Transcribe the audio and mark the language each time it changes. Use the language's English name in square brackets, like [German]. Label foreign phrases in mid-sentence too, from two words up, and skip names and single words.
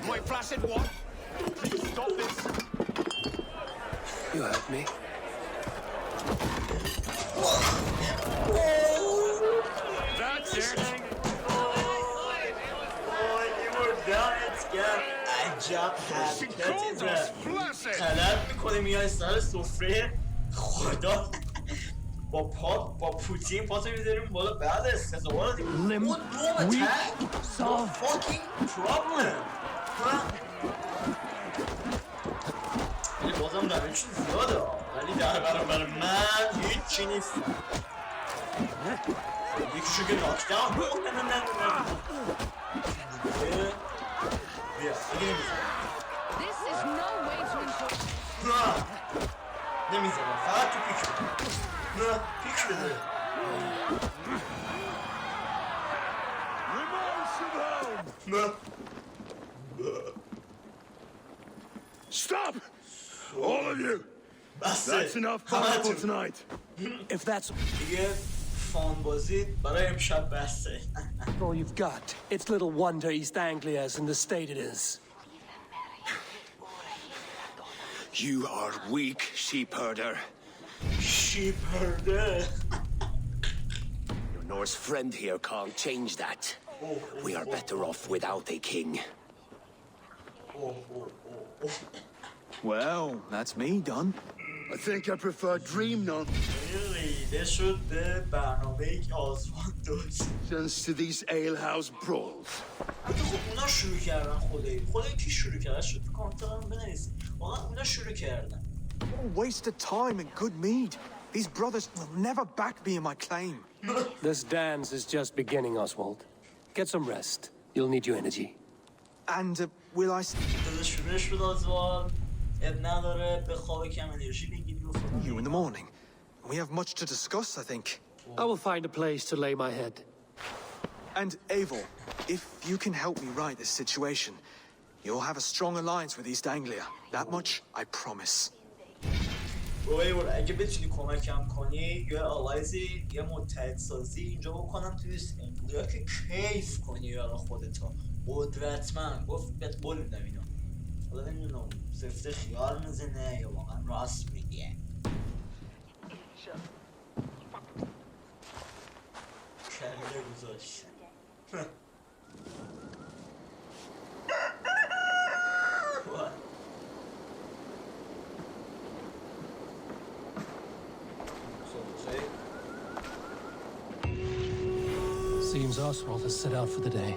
[English] My flaccid what? Please stop this. You heard me. That's it. You were down at scam. [Persian] عجب حرکتی غلط میکنه میای سر سفره خدا با پوتین پاتو میذاریم بالا بعد استقبال دیگه اون دوم تک [English] no fucking problem [Persian] ولی بازم دمیج زیاده ولی در برابر من هیچی نیست یکیشو که ناکداون بیا دیگه نمیزنم نمیزنم فقط تو پیک بده پیک بده [English] Stop! All of you! That's enough fun for tonight. If that's [Persian] دیگه فان بازی برای امشب بسته. [English] all you've got, it's little wonder East Anglia's in the state it is. You are weak, sheep herder. Sheep herder. Your Norse friend here can't change that. We are better off without a king. Well, that's me done. I think I prefer dream [Persian] ریده شد به برنامه‌ای که آسمان داشت. [English] nonsense to these alehouse brawls. [Persian] حتی خب اونا شروع کردن خدایی کی شروع کرد؟ شد تو کامنت هم بنویسید. واقعا اونا شروع کردن. [English] What a waste of time and good mead. These brothers will never back me in my claim. This dance is just beginning, Oswald. Get some rest. You'll need your energy. And will I... [Persian] داداش شروعش بود آزوال. اب نداره به خواب کم انرژی بگیری و فلان. [English] You in the morning. We have much to discuss, I think. I will find a place to lay my head. And Eivor, if you can help me right this situation, you'll have a strong alliance with East Anglia. That much, I promise. [Persian] ایور اگه بتونی کمکم کنی یه آلایزی یه متحد سازی اینجا بکنم توی ایست انگلیا که کیف کنی یارا خودتا قدرتمند گفت بهت بول میدم اینو حالا نمیدونم سفته خیال میزنه یا واقعا راست میگه کله گذاشتن [English] Seems Oswald has set out for the day.